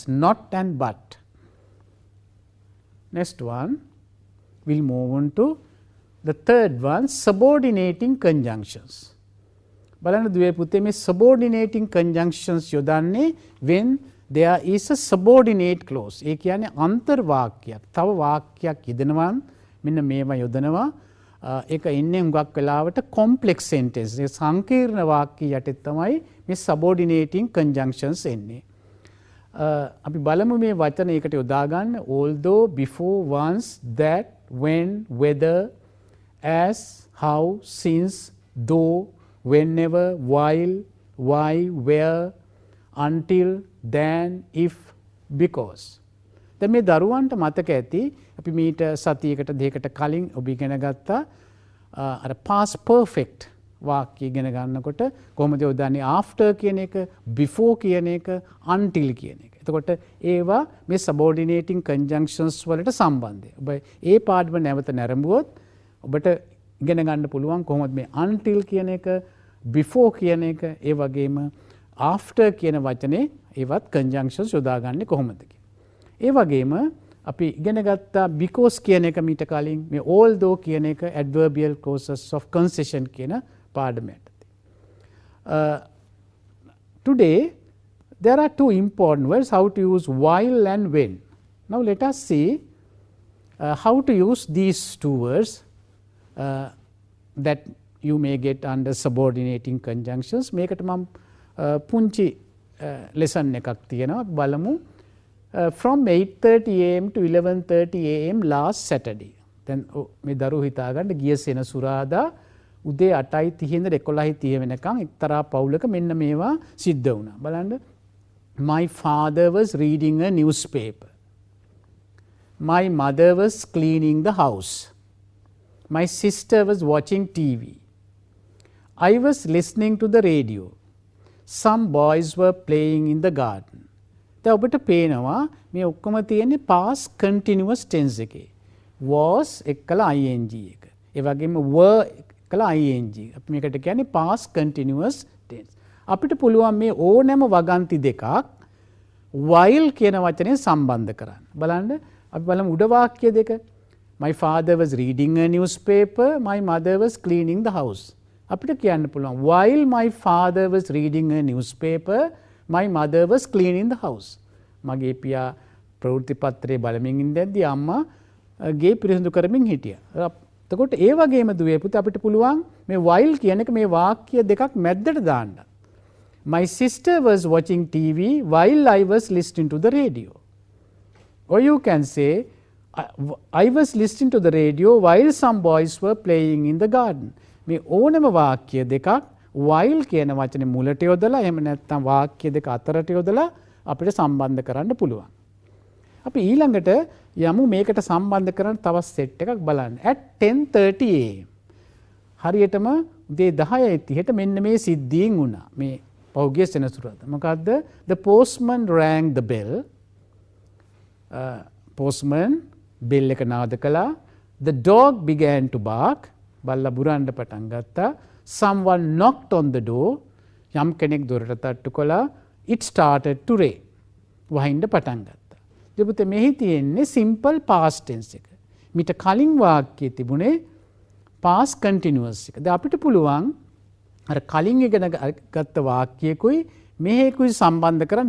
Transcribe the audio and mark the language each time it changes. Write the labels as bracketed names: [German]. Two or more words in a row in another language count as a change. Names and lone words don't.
[English] Not and but. Next one. We'll move on to the third one, subordinating conjunctions. [Sinhala] බලන්න දුවේ පුතේ මේ [English] subordinating conjunctions යොදන්නේ when there is a subordinate clause. [Sinhala] ඒ කියන්නේ අන්තර් වාක්‍යයක්. තව වාක්‍යයක් යෙදෙනවා මෙන්න මේවා යොදනවා. ඒක ඉන්නේ හුඟක් වෙලාවට [English] complex sentence. [Sinhala] ඒ සංකීර්ණ වාක්‍ය යටේ තමයි මේ [English] subordinating conjunctions [Sinhala] එන්නේ. අපි බලමු මේ වචන එකට යොදා ගන්න. [English] although, before, once, that, when, whether, as, how, since, though, whenever, while, why, where, until, then, if, because. [Sinhala] දැන් මේ දරුවන්ට මතක ඇති අපි මීට සතියකට දෙකකට කලින් ඔබ ඉගෙන ගත්තා අර [English] past perfect [Sinhala] වාක්‍ය ඉගෙන ගන්නකොට කොහොමද යොදන්නේ after කියන එක before කියන එක until කියන එක. එතකොට ඒවා මේ [English] subordinating conjunctions [Sinhala] වලට සම්බන්ධයි. ඔබ ඒ පාඩම නැවත නැරඹුවොත් ඔබට ඉගෙන ගන්න පුළුවන් කොහොමද මේ until කියන එක before කියන එක ඒ වගේම after කියන වචනේ ඒවත් conjunctions යොදාගන්නේ කොහොමද කියලා. ඒ වගේම අපි ඉගෙන ගත්තා because කියන එක මීට කලින් මේ although කියන එක [English] adverbial clauses of concession [Sinhala] කියන පාඩමට. [English] Today there are two important words how to use while and when. Now let us see how to use these two words that you may get under subordinating conjunctions. [Sinhala] මේකට මම පුංචි lesson එකක් තියෙනවා බලමු. [English] From 8:30 am to 11:30 am last Saturday. [Sinhala] දැන් මේ දරුවෝ හිතා ගන්න ගිය සෙනසුරාදා උදේ 8:30 ඉඳලා 11:30 වෙනකන් එක්තරා පවුලක මෙන්න මේවා සිද්ධ වුණා. බලන්න. [English] My father was reading a newspaper. My mother was cleaning the house. My sister was watching TV. I was listening to the radio. Some boys were playing in the garden. [Sinhala] දැන් ඔබට පේනවා මේ ඔක්කොම තියෙන්නේ [English] past continuous tense [Sinhala] එකේ. was එක්කලා ing එක. ඒ වගේම were එක්කලා ing. අපි මේකට කියන්නේ [English] past continuous tense. [Sinhala] අපිට පුළුවන් මේ ඕනෑම වගන්ති දෙකක් while කියන වචනේ සම්බන්ධ කරන්න. බලන්න අපි බලමු උඩ වාක්‍ය දෙක. [English] My father was reading a newspaper. My mother was cleaning the house. [Sinhala] අපිට කියන්න පුළුවන් [English] while my father was reading a newspaper, my mother was cleaning the house. [Sinhala] මගේ පියා ප්‍රවෘත්ති පත්‍රයේ බලමින් ඉඳද්දී අම්මා ගේ පිරිසිදු කරමින් හිටියා. එතකොට ඒ වගේම දුවේ පුතේ අපිට පුළුවන් මේ while කියන එක මේ වාක්‍ය දෙකක් මැද්දට දාන්න. [English] My sister was watching TV while I was listening to the radio. Or you can say I was listening to the radio while some boys were playing in the garden. [Sinhala] මේ ඕනම වාක්‍ය දෙකක් while කියන වචනේ මුලට යොදලා එහෙම නැත්නම් වාක්‍ය දෙක අතරට යොදලා අපිට සම්බන්ධ කරන්න පුළුවන්. අපි ඊළඟට යමු මේකට සම්බන්ධ කරන තවත් සෙට් එකක් බලන්න. [English] at 10:30 am [Sinhala] හරියටම උදේ 10:30ට මෙන්න මේ සිද්ධියෙන් වුණා. මේ පෞද්ගලික සෙනසුරාදා. මොකද්ද? [English] The postman rang the bell. [Sinhala] postman bell එක නාද කළා. [English] The dog began to bark. [Sinhala] බල්ලා බුරන්න පටන් ගත්තා. [English] Someone knocked on the door. [Sinhala] යම් කෙනෙක් දොරට තට්ටු කළා. [English] It started to rain. [Sinhala] වහින්න පටන් ගත්තා. දෙපොතේ මෙහි තියෙන්නේ [English] simple past tense [Sinhala] එක. මීට කලින් වාක්‍යයේ තිබුණේ [English] past continuous [Sinhala] එක. දැන් අපිට පුළුවන් අර කලින් ඉගෙන ගත්ත වාක්‍යයකුයි මෙහෙකුයි සම්බන්ධ කරන්න.